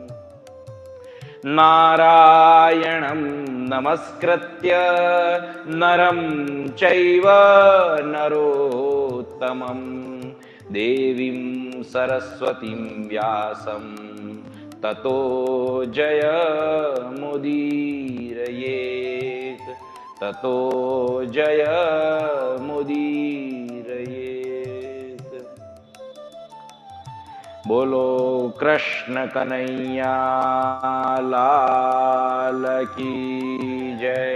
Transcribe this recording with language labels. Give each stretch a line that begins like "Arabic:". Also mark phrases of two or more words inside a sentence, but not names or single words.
Sanskrit: नारायणं नमस्कृत्य नरं चैव नरोत्तमं देवीं सरस्वतीं व्यासं તતો જયમુદીરયેત, તતો જયમુદીરયેત.
Hindi: बोलो कृष्ण कन्हैया लाल की जय.